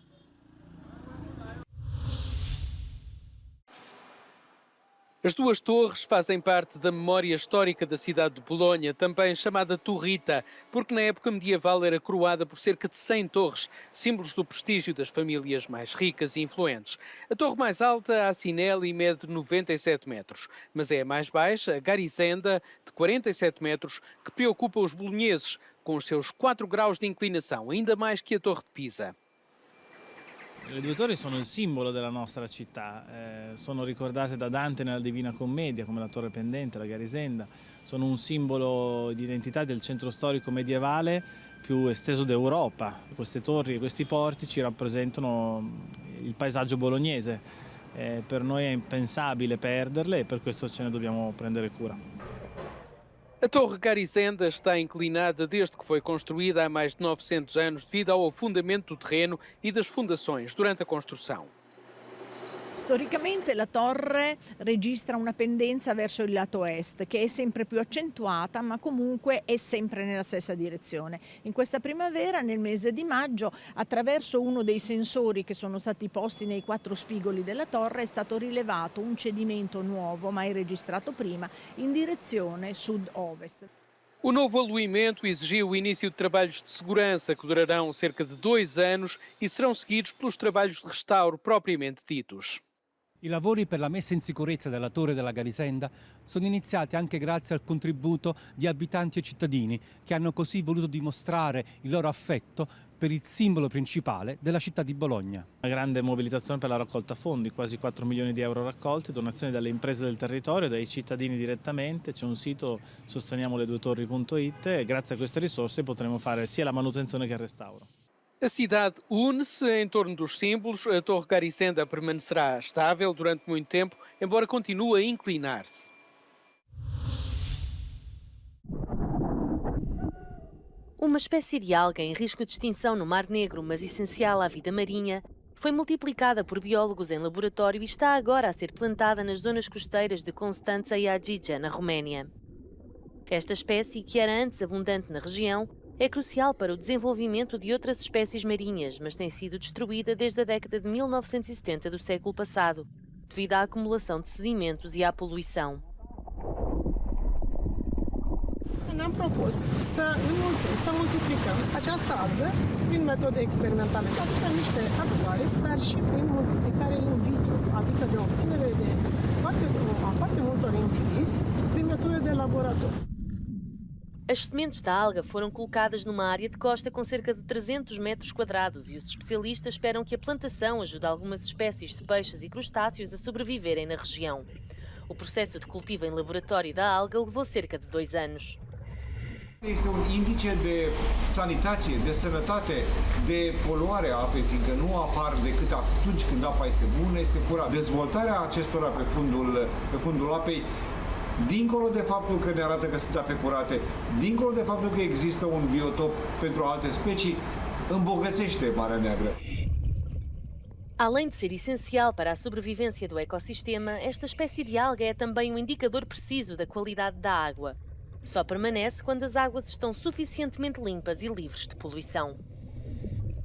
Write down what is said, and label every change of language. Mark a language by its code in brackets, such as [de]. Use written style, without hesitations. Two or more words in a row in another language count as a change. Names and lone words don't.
[pt] As duas torres fazem parte da memória histórica da cidade de Bolonha, também chamada Torrita, porque na época medieval era coroada por cerca de 100 torres, símbolos do prestígio das famílias mais ricas e influentes. A torre mais alta, a Sinelli, mede 97 metros, mas é a mais baixa, a Garisenda, de 47 metros, que preocupa os bolonheses, com os seus 4 graus de inclinação, ainda mais que a Torre de Pisa. [it] Le due torri sono il simbolo della nostra città, sono ricordate da Dante nella Divina Commedia come la Torre Pendente, la Garisenda, sono un simbolo di identità del centro storico medievale più esteso d'Europa. Queste torri e questi portici rappresentano il paesaggio bolognese, per noi è impensabile perderle e per questo ce ne dobbiamo prendere cura. [pt] A Torre Garisenda está inclinada desde que foi construída há mais de 900 anos devido ao afundamento do terreno e das fundações durante a construção. [it] Storicamente la torre registra una pendenza verso il lato est che è sempre più accentuata, ma comunque è sempre nella stessa direzione. In questa primavera, nel mese di maggio, attraverso uno dei sensori che sono stati posti nei 4 spigoli della torre è stato rilevato un cedimento nuovo, mai registrato prima, in direzione sud-ovest. [pt] O novo aluimento exigiu o início de trabalhos de segurança que durarão cerca de 2 anos e serão seguidos pelos trabalhos de restauro propriamente ditos. [it] I lavori per la messa in sicurezza della Torre della Garisenda sono iniziati anche grazie al contributo di abitanti e cittadini che hanno così voluto dimostrare il loro affetto per il simbolo principale della città di Bologna. Una grande mobilitazione per la raccolta fondi, quasi 4 milioni di euro raccolti, donazioni dalle imprese del territorio, dai cittadini direttamente. C'è un sito sosteniamoleduetorri.it e grazie a queste risorse potremo fare sia la manutenzione che il restauro. [pt] A cidade une-se em torno dos símbolos. A Torre Garisenda permanecerá estável durante muito tempo, embora continue a inclinar-se. Uma espécie de alga em risco de extinção no Mar Negro, mas essencial à vida marinha, foi multiplicada por biólogos em laboratório e está agora a ser plantada nas zonas costeiras de Constanța e Agija, na Roménia. Esta espécie, que era antes abundante na região, é crucial para o desenvolvimento de outras espécies marinhas, mas tem sido destruída desde a década de 1970 do século passado, devido à acumulação de sedimentos e à poluição. [ro] Ne-am propus să înmulțim, să multiplicăm această algă prin metode experimentale, adică niște actuare, dar și prin multiplicare [la] in vitro, [ro] adică de obținere de foarte multor indivizi prin metode de laborator. [pt] As sementes da alga foram colocadas numa área de costa com cerca de 300 metros quadrados e os especialistas esperam que a plantação ajude algumas espécies de peixes e crustáceos a sobreviverem na região. O processo de cultivo em laboratório da alga levou cerca de 2 anos. [ro] Este un indice de sanitație, de sănătate, de poluare a apei, fiindcă nu apar decât atunci când apa este bună, este curată. Dezvoltarea acestora pe fundul apei, dincolo de faptul că ne arată că sunt ape curate, dincolo de faptul că există un biotop pentru alte specii, îmbogățește Marea Neagră. [pt] Além de ser essencial para a sobrevivência do ecossistema, esta espécie de alga é também um indicador preciso da qualidade da água. Só permanece quando as águas estão suficientemente limpas e livres de poluição.